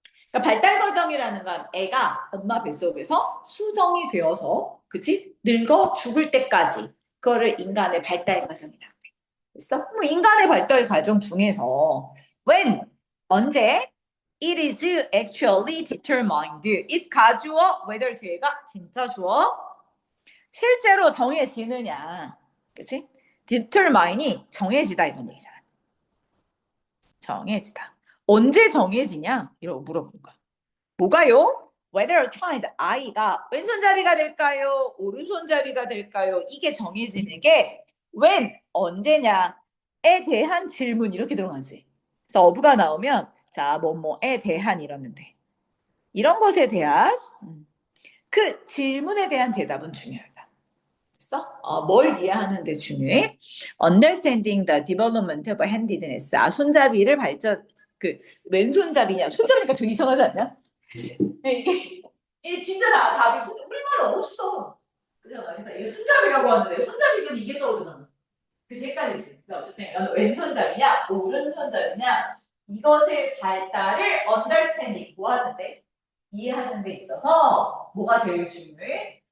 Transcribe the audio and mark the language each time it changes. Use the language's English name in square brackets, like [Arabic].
[Korean] 그러니까 발달 과정이라는 건 애가 엄마 뱃속에서 수정이 되어서, 그치? 늙어 죽을 때까지 그거를 인간의 발달 과정이라고 해. 됐어? 뭐 인간의 발달 과정 중에서 when, 언제? [English] It is actually determined. [Korean] it 가주어 whether 뒤에가 진짜 주어 실제로 정해지느냐. 그치? determine이 정해지다 이런 얘기잖아. 정해지다. 언제 정해지냐? 이러고 물어보는 거야. 뭐가요? [English] Whether a child, [Korean] 아이가 왼손잡이가 될까요? 오른손잡이가 될까요? 이게 정해지는 게 when, 언제냐에 대한 질문 이렇게 들어가지. 그래서 어부가 나오면 자, 뭐뭐에 대한 이러면 돼. 이런 것에 대한 그 질문에 대한 대답은 중요하다. 됐어? 뭘 이해하는데 중요해? [English] Understanding the development of handedness. [Korean] 손잡이를 그 왼손잡이냐? 손잡이니까 되게 이상하지 않냐? 이게 진짜 답이 우리말은 없어. 그잖아. 그래서 이게 손잡이라고 하는데 손잡이는 이게 떠오르잖아. 그래서 헷갈리지. 근데 어쨌든 나는 왼손잡이냐 오른손잡이냐 이것의 발달을 understanding 뭐 하는데 이해하는 데 있어서 뭐가 제일 중요해?